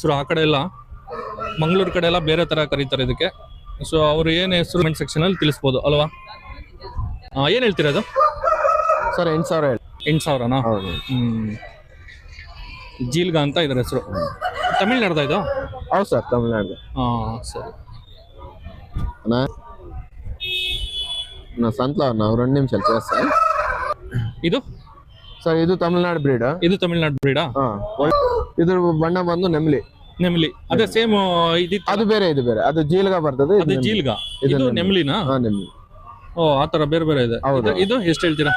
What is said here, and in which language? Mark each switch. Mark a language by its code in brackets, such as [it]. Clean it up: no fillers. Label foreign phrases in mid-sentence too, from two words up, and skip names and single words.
[kn] ಆ ಕಡೆ ಎಲ್ಲ ಮಂಗಳೂರು ಕಡೆ ಎಲ್ಲ ಬೇರೆ ತರ ಕರೀತಾರೆ ಇದಕ್ಕೆ. ಸೊ ಅವ್ರು ಏನ್ ಹೆಸರು [en] comment section [kn] ಅಲ್ಲಿ ತಿಳಿಸ್ಬೋದು ಅಲ್ವಾ? ಏನ್ ಹೇಳ್ತೀರಾ ಅದು? ಸರ್ 8,000. 8,000ನಾ? ಹೌದು. ಜೀಲ್ಗ ಅಂತ ಇದ್ರ ಹೆಸರು. ತಮಿಳ್ನಾಡ್ದ ಇದು? ಹೌದು ಸರ್ ತಮಿಳ್ನಾಡು. ಹಾ, ಸರಿ. [te] నా సంతలో ఉన్నా 2 నిమిషాలు చేస్తా. [kn] ಇದು ಸರ್ ಇದು ತಮಿಳ್ನಾಡು ಬ್ರೀಡ್. ಇದು ತಮಿಳ್ನಾಡು ಬ್ರೀಡಾ? ಇದ್ರ ಬಣ್ಣ ಬಂದು ನೆಮ್ಲಿ. ನೆಮ್ಲಿ ಅದೇ ಸೇಮ್ ಇದಿತ್ತು. ಅದು ಬೇರೆ ಇದು ಬೇರೆ. ಅದು ಜೀಲ್ಗ ಬರ್ತದೆ. ಅದು ಜೀಲ್ಗ. ಇದು ನೆಮ್ಲಿನಾ? ಹಾ, ನೆಮ್ಲಿ. ಓ, ಆ ತರ ಬೇರೆ ಬೇರೆ ಇದೆ. ಇದು ಎಷ್ಟು ಹೇಳ್ತೀರಾ